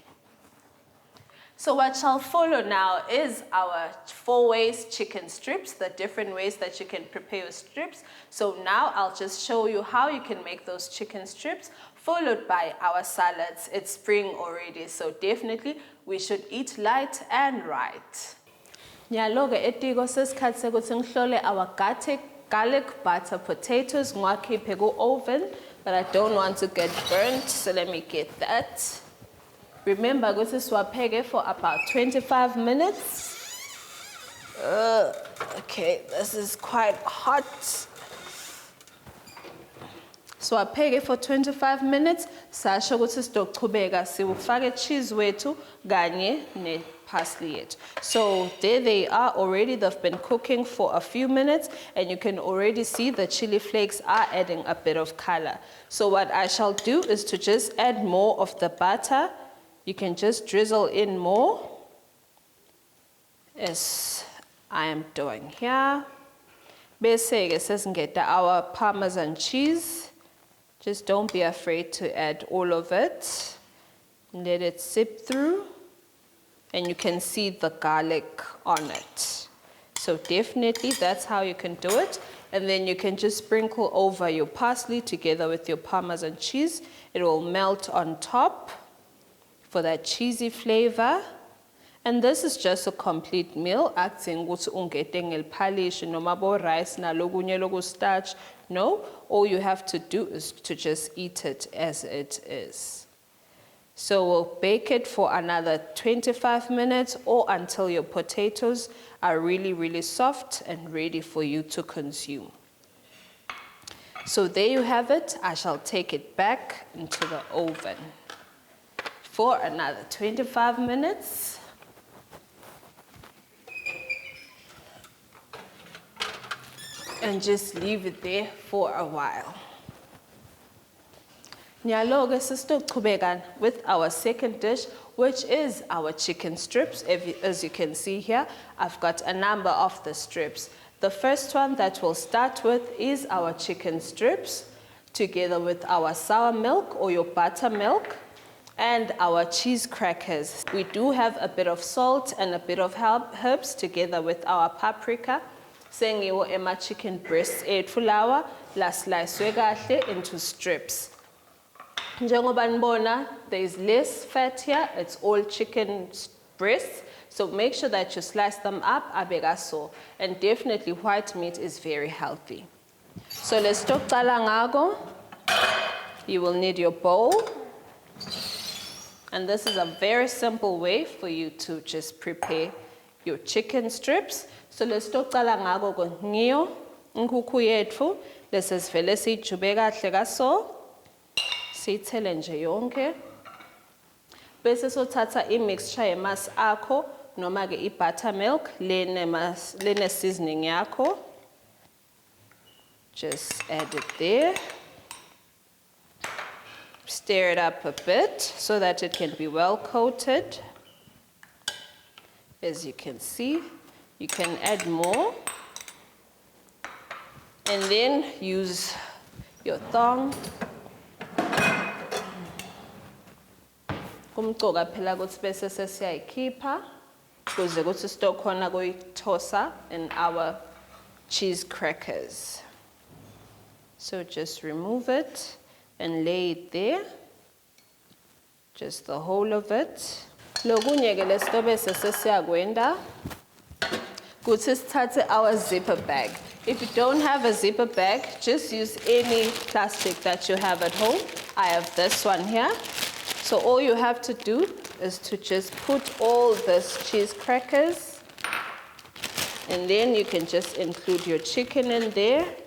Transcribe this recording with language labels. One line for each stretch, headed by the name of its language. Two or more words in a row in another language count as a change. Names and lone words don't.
English: So what shall follow now is our 4 ways chicken strips, the different ways that you can prepare your strips. So now I'll just show you how you can make those chicken strips, followed by our salads. It's spring already, so definitely we should eat light and right.
Swati: Nyalo-ke Etiko sesikhathi sekuthi ngihlole
English: our garlic butter potatoes
Swati: ngiwakhiphe ku-oven,
English: but I don't want to get burnt, so let me get that. Remember, go to siwapheke for about 25 minutes. Okay, this is quite hot. Siwapheke for 25 minutes.
Swati: Sasho ukuthi sizochubeka siwufake cheese wethu kanye ne parsley yethu.
English: So there they are already. They've been cooking for a few minutes, and you can already see the chili flakes are adding a bit of color. So what I shall do is to just add more of the butter. You can just drizzle in more, as I am doing here.
Swati: Bese-ke sesingeta
English: our Parmesan cheese. Just don't be afraid to add all of it. Let it sip through, and you can see the garlic on it. So definitely that's how you can do it. And then you can just sprinkle over your parsley together with your Parmesan cheese. It will melt on top for that cheesy flavor. And this is just a complete meal.
Swati: Acting ukuthi ungete ngelphalishi noma bo rice nalokunye lokustarch.
English: No, all you have to do is to just eat it as it is. So we'll bake it for another 25 minutes or until your potatoes are really, really soft and ready for you to consume. So there you have it. I shall take it back into the oven for another 25 minutes. And just leave it there for a while.
Swati: Nyalo-ke sesizochubeka
English: with our second dish, which is our chicken strips. As you can see here, I've got a number of the strips. The first one that we'll start with is our chicken strips, together with our sour milk or your buttermilk, and our cheese crackers. We do have a bit of salt and a bit of herbs together with our paprika.
Swati: Sengiwo ema
English: chicken breasts
Swati: ethu lawa la slicewe kahle
English: into strips.
Swati: Njengoba nibona,
English: there is less fat here. It's all chicken breasts. So make sure that you slice them up abekaso. And definitely white meat is very healthy. So let's talk ngako. You will need your bowl. And this is a very simple way for you to just prepare your chicken strips. So let's talk
Swati: ngako ngiyo nkukhu yethu lesivele siyijube kahle kaso siyithele nje yonke bese sothatha imixture yemasi akho noma ke ibuttermilk lene seasoning yakho.
English: Just add it there. Stir it up a bit so that it can be well coated. As you can see, you can add more. And then use your thong.
Swati: Kumcoka phela ukuthi bese sesiyayikhipha kuze kuthi sitokhona kuyithosa
English: in our cheese crackers. So just remove it and lay it there. Just the whole of it.
Swati: Lokunye ke lesitobe sesiyakwenda kuthi sithathe
English: our zipper bag. If you don't have a zipper bag, just use any plastic that you have at home. I have this one here. So all you have to do is to just put all this cheese crackers, and then you can just include your chicken in there.